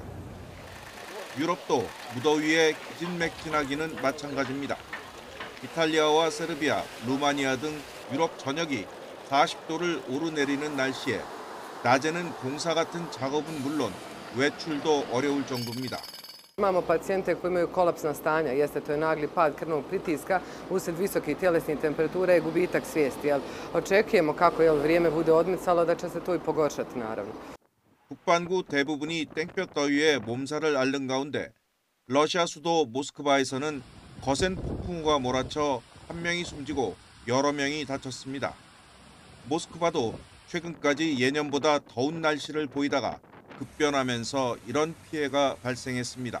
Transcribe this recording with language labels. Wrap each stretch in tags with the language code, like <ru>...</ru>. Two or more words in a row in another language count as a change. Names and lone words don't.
<ko>유럽도 무더위에 기진맥진하기는 마찬가지입니다. 이탈리아와 세르비아, 루마니아 등 유럽 전역이 40도를 오르내리는 날씨에 낮에는 공사 같은 작업은 물론 외출도 어려울 정도입니다.</ko> <bs>Imamo pacijente koji imaju kolapsna stanja, jeste to je nagli pad krvnog pritiska usred visokih tjelesnih temperatura i gubitak svijesti. Očekujemo kako vrijeme bude odmicalo da će se to i pogoršati naravno.</bs> <ko>북반구 대부분이 땡볕 더위에 몸살을 앓는 가운데 러시아 수도 모스크바에서는 거센 폭풍우가 몰아쳐 1명이 숨지고 여러 명이 다쳤습니다. 모스크바도 최근까지 예년보다 더운 날씨를 보이다가 급변하면서 이런 피해가 발생했습니다.</ko>